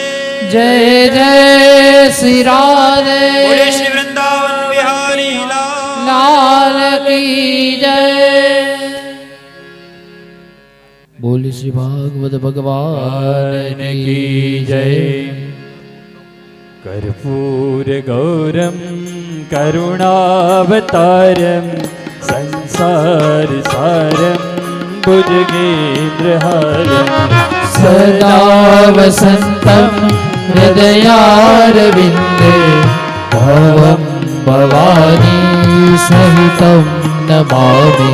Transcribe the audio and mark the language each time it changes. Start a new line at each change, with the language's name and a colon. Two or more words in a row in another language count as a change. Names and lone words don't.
Hindi: जय जय श्री राधे. बोले श्री वृंदावन बिहारी लाल. लाल की जय। बोली श्री भागवत भगवान की जय.
Sanskrit: कर्पूर गौरम करुणावतारम संसार सारम भुजगेन्द्रहारम सदा वसन्तं हृदयारविन्दे भवं भवानी सहितं नमामि.